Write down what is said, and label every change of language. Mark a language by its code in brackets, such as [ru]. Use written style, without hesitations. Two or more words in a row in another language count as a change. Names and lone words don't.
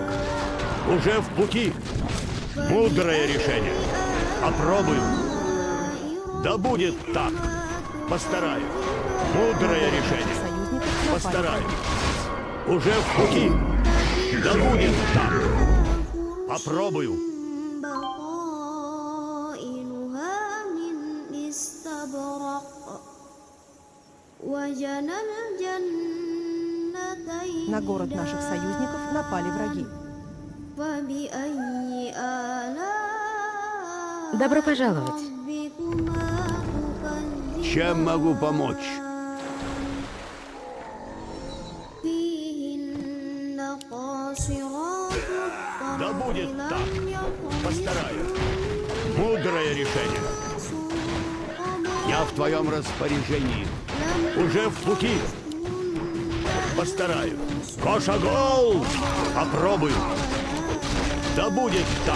[ru] Уже в пути. Мудрое решение. Попробую. Да будет так. Постараюсь. Мудрое решение. Постараюсь. Уже в пути. Да будет так. Попробую. [ar] بطائنها من استبرق وجنى الجنتين [ru] На город наших союзников напали враги. [ar] فبأي آلاء [ru] Добро пожаловать. [ar] ربكما تكذبان [ru] Чем могу помочь? [ar] فيهن قاصرات الطرف [ru] Да будет [ar] لم [ru] так. [ar] يطمثهن [ru] Постараюсь. Мудрое решение. Я в твоем распоряжении. Уже в пути. Постараюсь. Кошагол! Попробую. Да будет так.